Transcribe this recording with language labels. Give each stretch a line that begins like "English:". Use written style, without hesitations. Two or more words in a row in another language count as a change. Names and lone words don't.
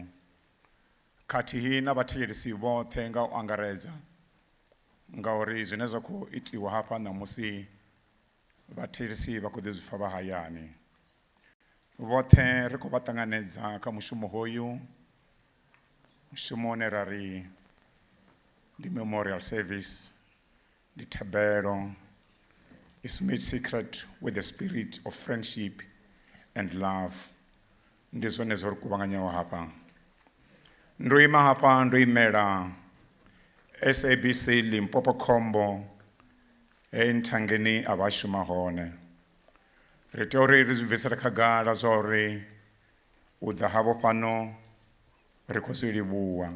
Venda: Khathihi na vhathetshelesi vhoṱhe nga u angaredza, ngauri zwine zwa khou itiwa hafha ṋamusi vhathetshelesi vha khou ḓi zwi pfha vha hayani. Vhoṱhe ri khou vha ṱanganedza kha mushumo hoyu, mushumo une ra ri ndi
English: memorial service,
Venda: ndi thabelo,
English: is made secret with the spirit of friendship and love.
Venda: Ndi zwone zwo ri kuvhanganyaho hafha. Ndo ima hafha ndo imela SABC Limpopo Khombo nthangeni a vha shuma hone. Ri tea uri ri zwi bvisela khagala zwa uri u ḓa havho fhano ri khou zwi livhuwa.